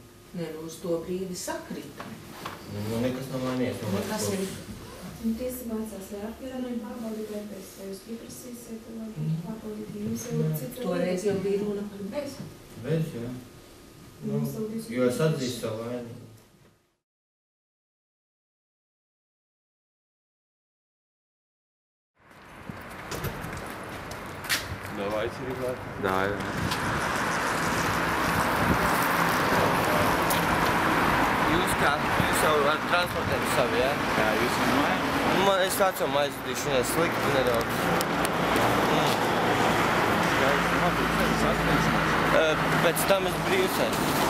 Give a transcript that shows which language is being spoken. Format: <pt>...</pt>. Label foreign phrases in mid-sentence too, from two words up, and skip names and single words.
<lv>Ne, uz to brīdi sakrita. Nu, nekas nav mainījies. Nekas ir. Tiesa vācās vai apvienojumi pārbaudīt EPS, vai jūs pieprasīsiet, vai pārbaudīt jums jau cits. Toreiz jau bija runa par bez. Bez, jā. Nu, jo es atzīstu savu vainu.</lv> <ru>Давайте, ребята. Давай.</ru> <lv>Jūs jau varat transportēt savu, jā? Jā, jūs jau mājā? Es vecumu aizvedīšu, viņai slikti nedaudz. Pēc tam es brīvs esmu.</lv>